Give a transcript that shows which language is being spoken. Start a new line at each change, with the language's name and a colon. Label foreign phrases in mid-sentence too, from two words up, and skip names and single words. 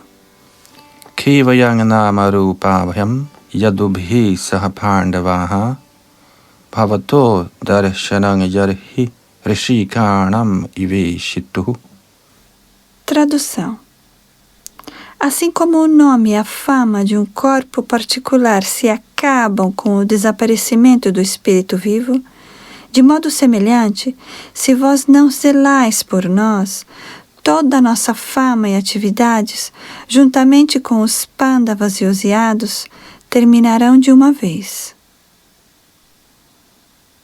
Sanskrit: केवयं नामरूपाभ्यां यदुभिः सहपाण्डवाः भवतो दर्शनं यर्हि हृषीकाणाम् इवेशितुः.
Portuguese: Tradução. Assim como o nome e a fama de um corpo particular se acabam com o desaparecimento do espírito vivo, de modo semelhante, se vós não zelais por nós, toda a nossa fama e atividades, juntamente com os Pandavas e os Yados, terminarão de uma vez.